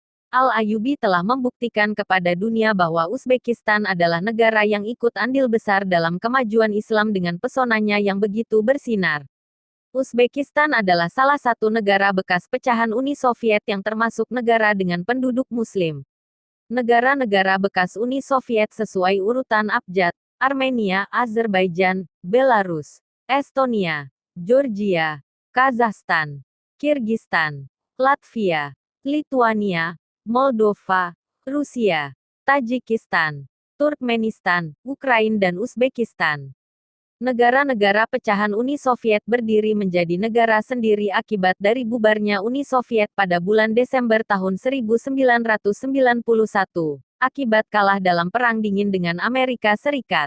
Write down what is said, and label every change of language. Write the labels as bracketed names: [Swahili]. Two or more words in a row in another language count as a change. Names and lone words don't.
[Indonesian] Al-Ayyubi telah membuktikan kepada dunia bahwa Uzbekistan adalah negara yang ikut andil besar dalam kemajuan Islam dengan pesonanya yang begitu bersinar. Uzbekistan adalah salah satu negara bekas pecahan Uni Soviet yang termasuk negara dengan penduduk Muslim. Negara-negara bekas Uni Soviet sesuai urutan abjad: Armenia, Azerbaijan, Belarus, Estonia, Georgia, Kazakhstan, Kirgistan, Latvia, Lituania, Moldova, Rusia, Tajikistan, Turkmenistan, Ukraina dan Uzbekistan. Negara-negara pecahan Uni Soviet berdiri menjadi negara sendiri akibat dari bubarnya Uni Soviet pada bulan Desember tahun 1991, akibat kalah dalam Perang Dingin dengan Amerika Serikat.